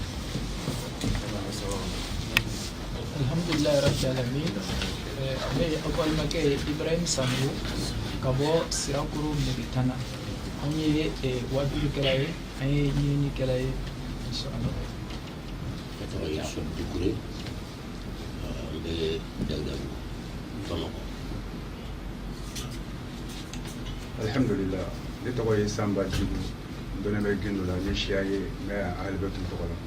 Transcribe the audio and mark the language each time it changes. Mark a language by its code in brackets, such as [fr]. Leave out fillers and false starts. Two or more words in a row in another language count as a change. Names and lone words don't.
[ar] الحمد لله رب العالمين [bm] ame awal make Ibrahim Sambu kabo sirakuru militana an ye wajibi kɛla ye an ye ɲinini kɛla ye inshallah. Ne tɔgɔ ye Sɔni Dukure, n bɛ Dagdagu Bamakɔ. Alhamdulillah, ne tɔgɔ ye Samba Djibu, n dɔnnen bɛ Gindo la, n ye siya ye, n bɛ Alibɛtu tɔgɔ la.